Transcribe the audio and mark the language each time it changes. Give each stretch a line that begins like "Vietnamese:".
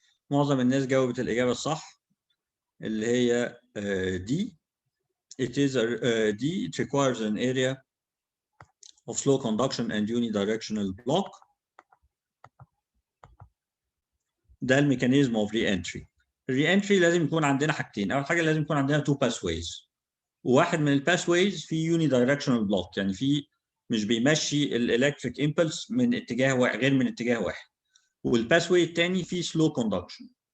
Arabic: معظم الناس جاوبت الإجابة الصح اللي هي D.
English: It is a D. It requires an area of slow conduction and unidirectional block.
Arabic: ده الميكانيزم اوف ري انتري. الري انتري لازم يكون عندنا حاجتين، اول حاجه لازم يكون عندنا تو باثويز، وواحد من الباثويز في يوني دايركشنال بلوك، يعني في مش بيمشي الالكتريك امبلس من اتجاه واحد غير من اتجاه واحد، والباثوي الثاني فيه سلو كوندكشن.